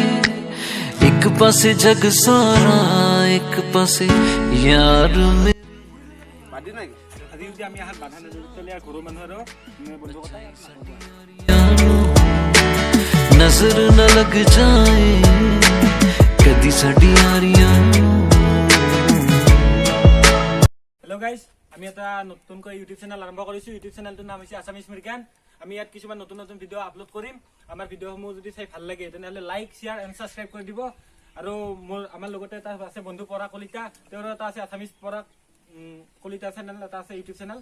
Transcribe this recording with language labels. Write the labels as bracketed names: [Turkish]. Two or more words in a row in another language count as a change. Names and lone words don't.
[Punjabi] ਇੱਕ ਪਾਸੇ ਜੱਗ ਸਾਰਾ ਇੱਕ ਪਾਸੇ ਯਾਰ ਮੈਂ। ਨਜ਼ਰ ਨ ਲੱਗ ਜਾਏ ਕਦੀ ਸਾਡੀ ਯਾਰੀਆਂ। [English] hello guys, [Assamese] আমি এটা নতুনকৈ ইউটিউব চেনেল আৰম্ভ কৰিছোঁ। ইউটিউব চেনেলটোৰ নাম হৈছে আছামিজ মৃগেন। আমি ইয়াত কিছুমান নতুন নতুন ভিডিঅ' আপলোড কৰিম। আমাৰ ভিডিঅ'সমূহ যদি চাই ভাল লাগে তেনেহ'লে [English] like share and subscribe [Assamese] কৰি দিব। আৰু আমাৰ লগতে এটা আছে বন্ধু পৰাগ কলিতা, তেওঁৰ এটা আছে আছামিজ পৰাগ কলিতা চেনেল, এটা আছে ইউটিউব চেনেল।